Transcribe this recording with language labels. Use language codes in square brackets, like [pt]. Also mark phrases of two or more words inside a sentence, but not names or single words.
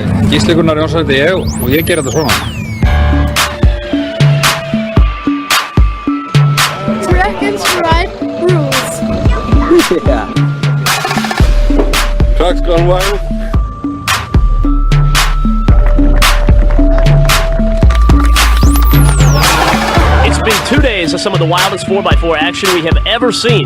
[is] Gísli Gunnar Jónsson heiti ég og ég ger þetta svona. [en] Dragons Ride rules. Yeah. Trucks gone wild. It's been 2 days of some of the wildest 4x4 action we have ever seen.